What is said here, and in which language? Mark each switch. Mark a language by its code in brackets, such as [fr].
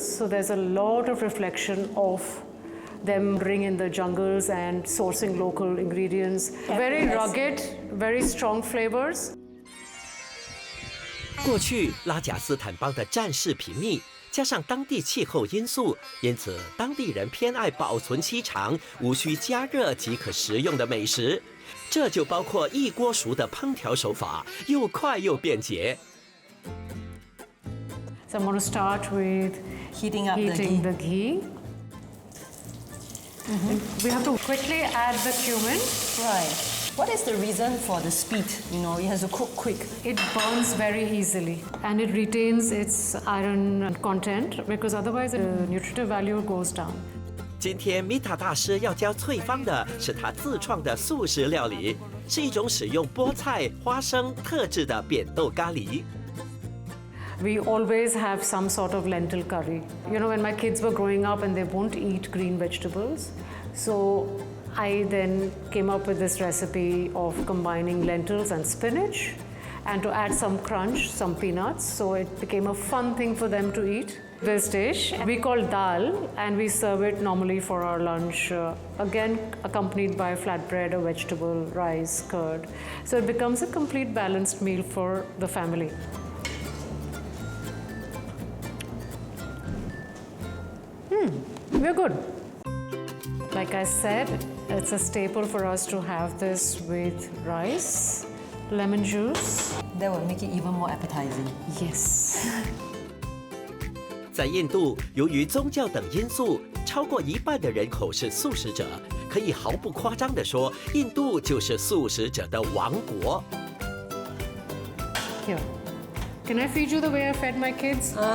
[en] So there's a lot of reflection of them living in the jungles and sourcing local ingredients. Very rugged, very strong flavors. [zh] 过去拉贾斯坦邦的战事频密，加上当地气候因素，因此当地人偏爱保存期长、无需加热即可食用的美食。这就包括一锅熟的烹调手法，又快又便捷。 [en] So I'm going to start with Heating up the ghee. We have to quickly add the cumin. Right. What is the reason for the speed? It has to cook quick. It burns very easily and it retains its iron content because otherwise the nutritive value goes down. [zh] 今天米塔大师要教翠芳的是他自创的素食料理，是一种使用菠菜、花生特制的扁豆咖喱。 [en] We always have some sort of lentil curry. When my kids were growing up and they won't eat green vegetables, so I then came up with this recipe of combining lentils and spinach and to add some crunch, some peanuts, so it became a fun thing for them to eat. This dish we call dal and we serve it normally for our lunch, again accompanied by flatbread, a vegetable, rice, curd. So it becomes a complete balanced meal for the family. We're good. Like I said, it's a staple for us to have this with rice, lemon juice. That will make it even more appetizing. Yes. [zh] 在印度，由于宗教等因素，超过一半的人口是素食者。可以毫不夸张地说，印度就是素食者的王国。 [en] Here. Can I feed you the way I fed my kids?